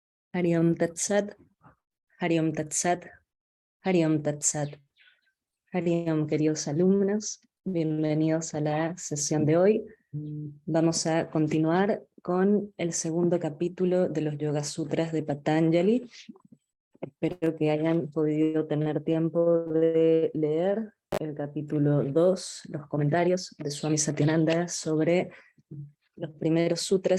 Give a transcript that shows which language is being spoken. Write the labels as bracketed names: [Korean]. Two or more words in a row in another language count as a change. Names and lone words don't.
[Sanskrit] हरि ॐ तत् सत्, हरि ॐ तत् सत्, हरि ॐ तत् सत्. हरि ॐ, [Spanish] queridos alumnos, bienvenidos a la sesión de hoy. Vamos a continuar con el segundo capítulo de los Yoga Sutras de Patanjali. Espero que hayan podido tener tiempo de leer el capítulo 2, los comentarios de Swami Satyananda sobre los primeros sutras.